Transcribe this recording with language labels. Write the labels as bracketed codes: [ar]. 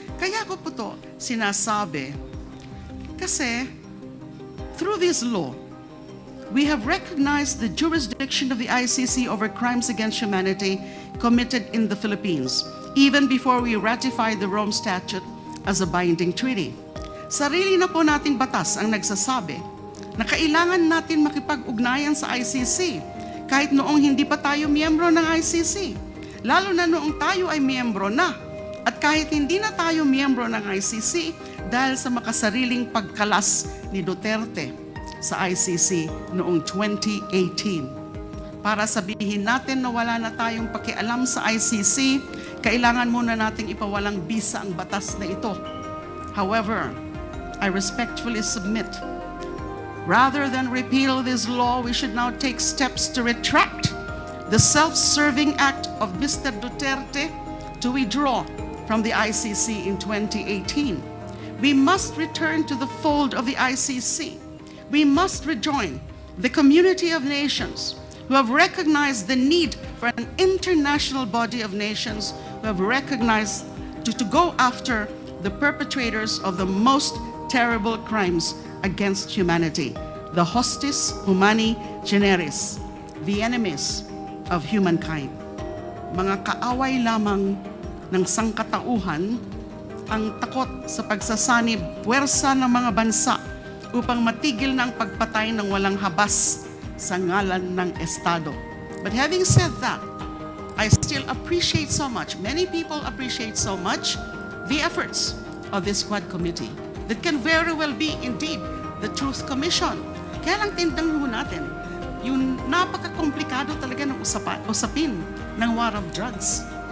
[tl] Kaya ko po to sinasabi kasi [en] through this law, we have recognized the jurisdiction of the I.C.C. over crimes against humanity committed in the Philippines, even before we ratified the Rome Statute as a binding treaty. [tl] Sarili na po nating batas ang nagsasabi na kailangan natin makipag-ugnayan sa I.C.C. kahit noong hindi pa tayo miyembro ng I.C.C. Lalo na noong tayo ay miyembro na. At kahit hindi na tayo miyembro ng I.C.C. dahil sa makasariling pagkalas ni Duterte sa I.C.C. noong 2018. Para sabihin natin na wala na tayong pakialam sa I.C.C., kailangan muna nating ipawalang bisa ang batas na ito. [en] However, I respectfully submit, rather than repeal this law, we should now take steps to retract the self-serving act of Mr. Duterte to withdraw from the I.C.C. in 2018. We must return to the fold of the I.C.C. We must rejoin the community of nations who have recognized the need for an international body of nations who have recognized to go after the perpetrators of the most terrible crimes against humanity, the [la] hostis humani generis, [en] the enemies of humankind. [tl] Mga kaaway lamang ng sangkatauhan ang takot sa pagsasanib puwersa ng mga bansa upang matigil na ang pagpatay ng walang habas sa ngalan ng Estado. [en] But having said that, I still appreciate so much, many people appreciate so much the efforts of this Quad Committee that can very well be indeed the Truth Commission. [tl] Kaya lang tindang ho natin, yung napaka-komplikado talaga ng usapin ng war of drugs.